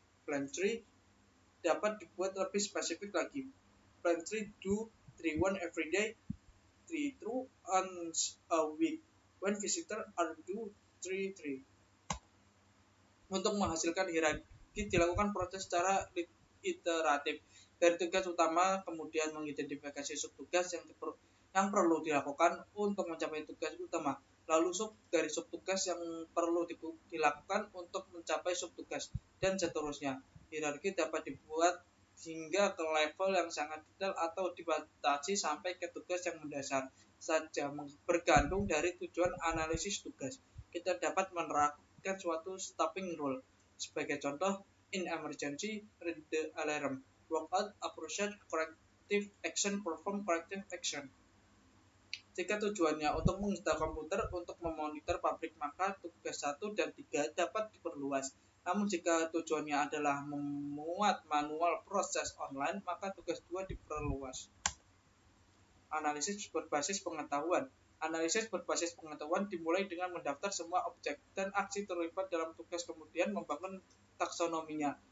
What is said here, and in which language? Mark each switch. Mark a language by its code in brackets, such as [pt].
[id] Plan 3 dapat dibuat lebih spesifik lagi. [en] Plan 3 do 3, 1 every day, 3, 2 once a week. When visitors are due 3, 3. [id] Untuk menghasilkan hierarki dilakukan proses secara iteratif. Dari tugas utama kemudian mengidentifikasi subtugas yang perlu dilakukan untuk mencapai tugas utama. Lalu dari subtugas yang perlu dilakukan untuk mencapai subtugas dan seterusnya. Hierarki dapat dibuat hingga ke level yang sangat detail atau dibatasi sampai ke tugas yang mendasar saja bergantung dari tujuan analisis tugas. Kita dapat menerapkan suatu stopping rule. Sebagai contoh, [en] in emergency, read the alarm. Work out, appropriate corrective action, perform corrective action. [id] Jika tujuannya untuk menginstal komputer untuk memonitor pabrik, maka tugas 1 dan 3 dapat diperluas. Namun jika tujuannya adalah memuat manual proses online, maka tugas 2 diperluas. Analisis berbasis pengetahuan. Analisis berbasis pengetahuan dimulai dengan mendaftar semua objek dan aksi terlibat dalam tugas, kemudian membangun taksonominya.